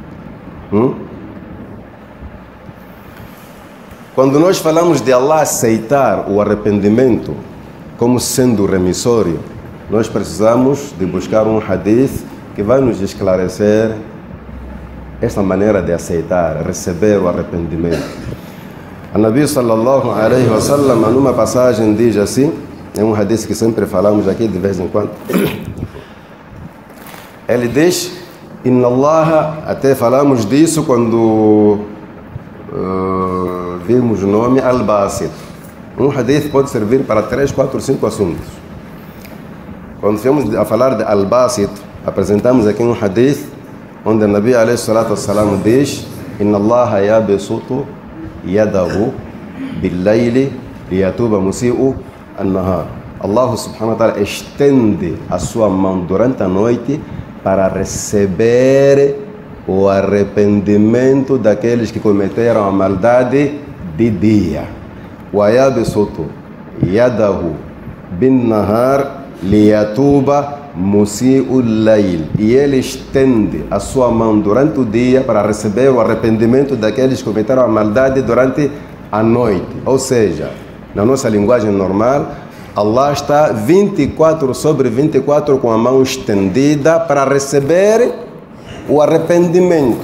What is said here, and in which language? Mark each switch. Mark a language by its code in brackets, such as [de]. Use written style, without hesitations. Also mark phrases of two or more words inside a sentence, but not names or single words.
[pt] Quando nós falamos de Allah aceitar o arrependimento como sendo remissório, nós precisamos de buscar um hadith que vai nos esclarecer esta maneira de aceitar, receber o arrependimento. A Nabi [ar] صلى الله عليه وسلم, [pt] numa passagem, diz assim, é um hadith que sempre falamos aqui de vez em quando. Ele diz, [ar] إن الله, [pt] até falamos disso quando vimos o nome Al-Basit. Um hadith pode servir para 3, 4, 5 assuntos. Quando viemos a falar de Al-Basit, apresentamos aqui um hadith onde o Nabi [ar] عليه الصلاة والسلام [pt] diz, [ar] إن الله يبسط يده بالليل ليتوب مسيء النهار. الله سبحانه وتعالى [pt] estende a sua mão durante a noite para receber o arrependimento daqueles que cometeram a maldade de dia. [ar] ويبسط يده بالنهار ليتوب مسيء الليل. [pt] E ele estende a sua mão durante o dia para receber o arrependimento daqueles que cometeram a maldade durante a noite. Ou seja, na nossa linguagem normal, Allah está 24 sobre 24 com a mão estendida para receber o arrependimento.